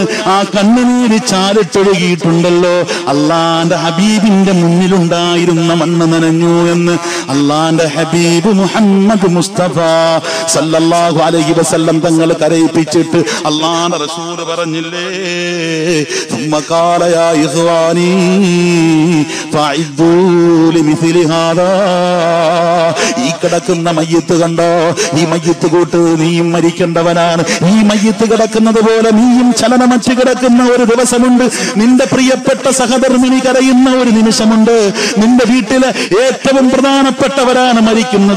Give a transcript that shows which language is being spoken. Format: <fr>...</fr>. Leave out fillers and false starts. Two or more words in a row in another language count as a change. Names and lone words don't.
<ml>ആ കണ്ണുനീര് ചാലിട്ടൊഴുകിയിട്ടുണ്ടല്ലോ അല്ലാഹുവിന്റെ ഹബീബിന്റെ മുന്നിലുണ്ടായിരുന്ന മണ്ണ് നനഞ്ഞു എന്ന് അല്ലാഹുവിന്റെ ഹബീബ് മുഹമ്മദ് മുസ്തഫ</ml> <ar>صلى الله عليه وسلم</ar> <ml>തങ്ങൾ കരയിപ്പിച്ചിട്ട് അല്ലാഹുവിന്റെ റസൂൽ പറഞ്ഞില്ലേ,</ml> <ar>ثم قال يا إخواني فأعدوا لمثل هذا.</ar> <ml>ഈ കിടക്കുന്ന മയ്യത്ത് കണ്ടോ, ഈ മയ്യത്ത് കൂട്ട് നീയും മരിക്കേണ്ടവനാണ്. ഈ മയ്യത്ത് കിടക്കുന്നത് പോലെ നീയും ചലനമറ്റ് കിടക്കുന്ന ഒരു ദിവസമുണ്ട്. നിന്റെ പ്രിയപ്പെട്ട സഹധർമ്മിണി കരയുന്ന ഒരു നിമിഷമുണ്ട്. നിന്റെ വീട്ടിലെ ഏറ്റവും പ്രധാനപ്പെട്ടവരാണ് മരിക്കുന്നത്.</ml>